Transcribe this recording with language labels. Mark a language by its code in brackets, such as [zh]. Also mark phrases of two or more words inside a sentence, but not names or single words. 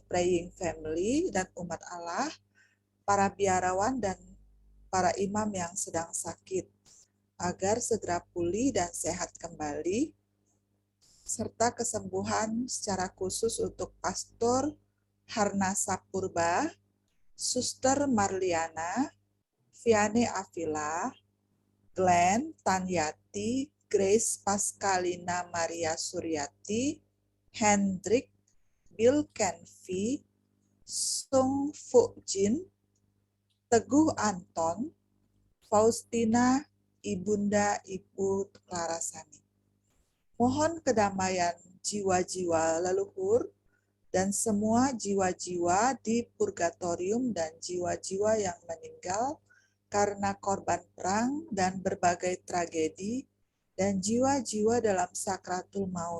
[en] Praying Family [id] dan umat Allah, para biarawan dan para imam yang sedang sakit, agar segera pulih dan sehat kembali, serta kesembuhan secara khusus untuk Pastor Harnasa Purba, Suster Marliana, Viane Avila, Glenn Tanyati, Grace Pascalina Maria Suryati, Hendrik, Bill Kenvi, Sung Fu Jin, Teguh Anton, Faustina, Ibunda Ibu Clarasani. Mohon kedamaian jiwa-jiwa leluhur dan semua jiwa-jiwa di purgatorium dan jiwa-jiwa yang meninggal karena korban perang dan berbagai tragedi dan jiwa-jiwa dalam sakratul maut.